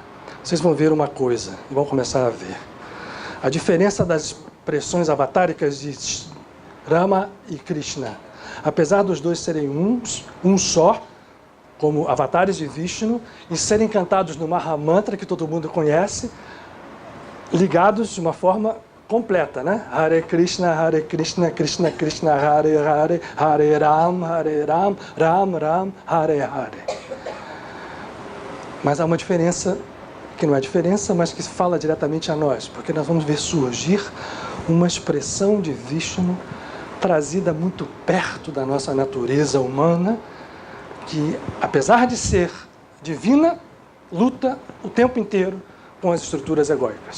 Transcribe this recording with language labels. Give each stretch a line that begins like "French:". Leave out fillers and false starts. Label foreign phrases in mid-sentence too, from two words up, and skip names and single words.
Portuguese: Vocês vão ver uma coisa, e vão começar a ver. A diferença das expressões avatáricas de Rama e Krishna. Apesar dos dois serem um só, como avatares de Vishnu, e serem cantados no Mahamantra, que todo mundo conhece, ligados de uma forma completa, né?
Sanskrit: Hare Krishna, Krishna Krishna, Hare Hare, Hare Ram, Ram Ram, Hare Hare.
Portuguese: Mas há uma diferença, que não é diferença, mas que fala diretamente a nós, porque nós vamos ver surgir uma expressão de Vishnu trazida muito perto da nossa natureza humana, que, apesar de ser divina, luta o tempo inteiro com as estruturas egóicas.